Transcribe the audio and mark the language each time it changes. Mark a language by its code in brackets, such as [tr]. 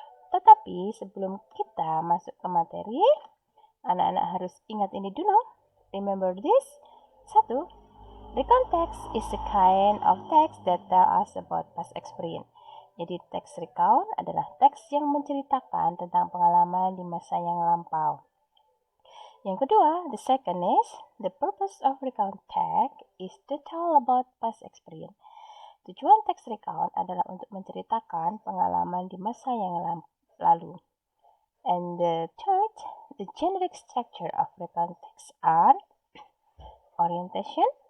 [id] Tetapi sebelum kita masuk ke materi, anak-anak harus ingat ini dulu. [en] Remember this. 1. Recount text is a kind of text that tell us about past experience. [id] Jadi teks recount adalah teks yang menceritakan tentang pengalaman di masa yang lampau. Yang kedua, [en] the second is, the purpose of recount text is to tell about past experience. [id] Tujuan teks recount adalah untuk menceritakan pengalaman di masa yang lalu. [en] And the third, the generic structure of recount text are orientation.